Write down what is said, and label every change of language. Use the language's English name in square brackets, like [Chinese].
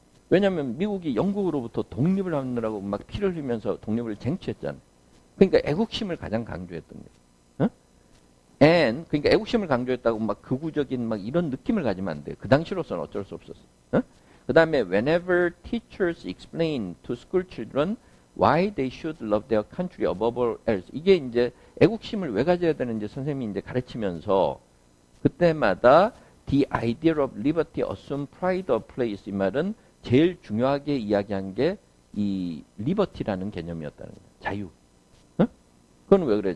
[Korean] 왜냐하면 미국이 영국으로부터 독립을 하느라고 막 피를 흘리면서 독립을 쟁취했잖아요. 그러니까 애국심을 가장 강조했던 거예요. 응? 그러니까 애국심을 강조했다고 막 극우적인 막 이런 느낌을 가지면 안 돼요. 그 당시로서는 어쩔 수 없었어요. 응? 그 다음에 [English] whenever teachers explain to school children why they should love their country above all else. [Korean] 이게 이제 애국심을 왜 가져야 되는지 선생님이 이제 가르치면서 그때마다 [English] the idea of liberty assume pride of place [Korean] 이 말은 제일 중요하게 이야기한 게 이 liberty라는 개념이었다는 거예요. 자유. 어? 그건 왜 그래요?